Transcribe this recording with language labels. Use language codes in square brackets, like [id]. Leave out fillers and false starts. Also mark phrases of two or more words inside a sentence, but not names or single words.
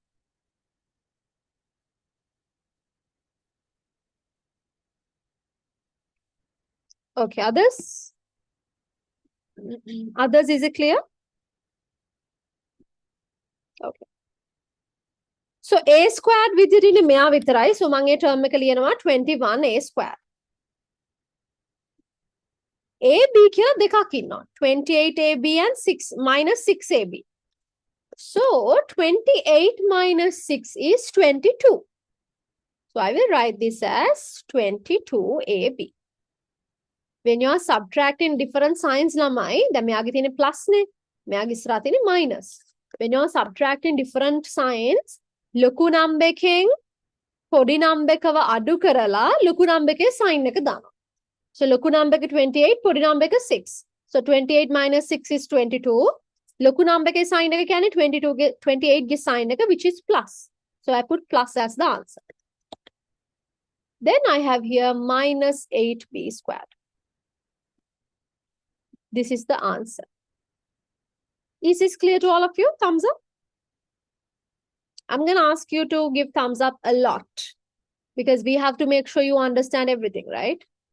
[en] Okay, others? Others, is it clear? Okay. So A squared [si] විදිහට මෙයා විතරයි. So මම ඒ term එක ලියනවා [en] 21A squared. [si] A, B කියලා දෙකක් ඉන්නවා. [en] 28AB and 6 minus 6AB. So 28 minus 6 is 22. So I will write this as 22AB. When you are subtracting different signs, lamai, then [si] මෙයාගේ තියෙන්නේ plus නේ. මෙයාගේ ඉස්සරහා තියෙන්නේ minus. [en] When you are subtracting different signs, [si] ලොකු number එකෙන් පොඩි number එකව අඩු කරලා ලොකු number එකේ sign එක දානවා. So ලොකු number එක 28, පොඩි number එක 6. [en] So 28 minus 6 is 22. [si] ලොකු number එකේ sign එක කියන්නේ 28 ගේ sign එක, [en] which is plus. So I put plus as the answer. Then I have here minus 8B squared. This is the answer. Is this clear to all of you? Thumbs up. I'm going to ask you to give thumbs up a lot because we have to make sure you understand everything, right?